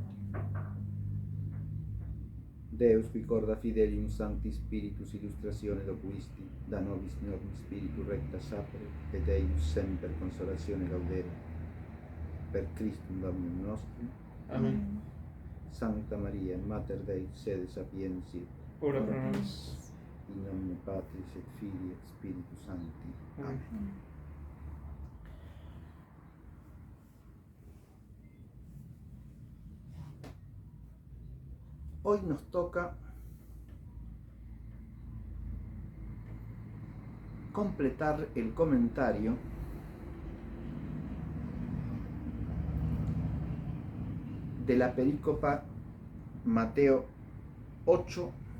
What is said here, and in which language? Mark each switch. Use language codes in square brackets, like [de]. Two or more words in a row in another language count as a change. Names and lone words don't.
[la] Deus qui corda fidelium Sancti Spiritus illustratione locuisti, da nobis normis Spiritu recta sapere, et eius semper consolatione laudere. Per Christum Dominum nostrum. Amen. Sancta Maria, Mater Dei, sede sapientiae. Ora pro nobis. In nomine Patris et Filii et Spiritus Sancti. Amen. [es] Hoy nos toca completar el comentario de la perícopa Mateo 8,